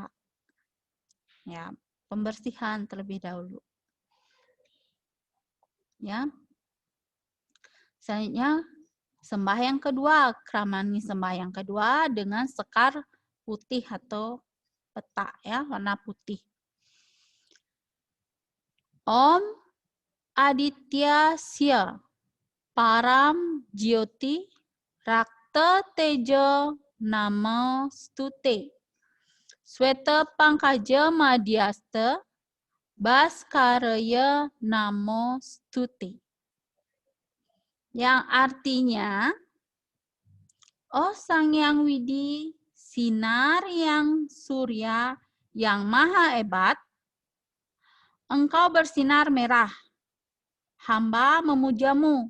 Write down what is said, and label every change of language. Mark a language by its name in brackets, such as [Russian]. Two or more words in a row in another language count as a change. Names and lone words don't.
[Indonesian] Ya, pembersihan terlebih dahulu. Ya. Selanjutnya Sembahyang kedua, Kramani sembahyang kedua dengan sekar putih atau peta ya, warna putih. [Sanskrit] Om Aditya Sia Param Jyoti Rakta Tejo Nama Stute Sweta Pangkaja Madhyasta Baskaraya Namo Stute. [Indonesian] Yang artinya, oh Sang Yang Widi, sinar yang surya yang maha hebat, engkau bersinar merah, hamba memujamu.